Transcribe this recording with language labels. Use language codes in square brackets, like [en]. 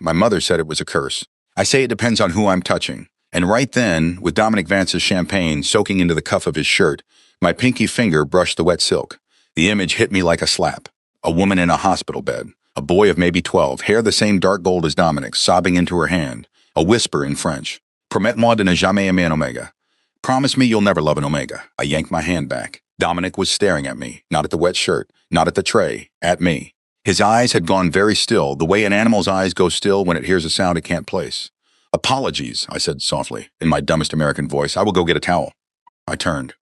[en] My mother said it was a curse. I say it depends on who I'm touching. And right then, with Dominic Vance's champagne soaking into the cuff of his shirt, my pinky finger brushed the wet silk. The image hit me like a slap. A woman in a hospital bed. A boy of maybe 12, hair the same dark gold as Dominic's, sobbing into her hand. A whisper in French. [fr] Promets-moi de ne jamais aimer un Omega. [en] Promise me you'll never love an Omega. I yanked my hand back. Dominic was staring at me, not at the wet shirt, not at the tray, at me. His eyes had gone very still, the way an animal's eyes go still when it hears a sound it can't place. Apologies, I said softly, in my dumbest American voice. I will go get a towel. I turned.